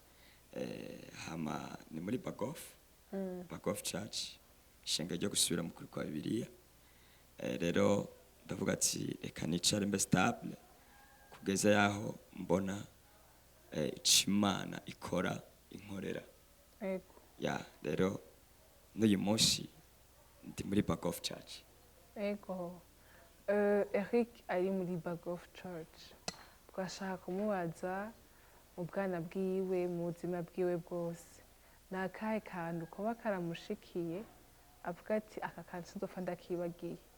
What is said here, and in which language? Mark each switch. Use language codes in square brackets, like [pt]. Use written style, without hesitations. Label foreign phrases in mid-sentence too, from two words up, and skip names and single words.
[rn] Hama ni muri Bagoff Church, ishengero ryo gusubira mu kuri kwa Bibiliya. Rero ndavuga ati reka nicare mbe stable kugeza yaho mbona Imana ikora inkorera. ya rero n'uyu munsi ndi muri back of church. Ego. Eric ari muri Bag of Church. Twashaka kumubaza mu bwana bwiwe, mu buzima bwiwe bwose. Ni akahe kantu kuba karamushikiye avuga ati aka kantu sinzopfa ndakibagiye?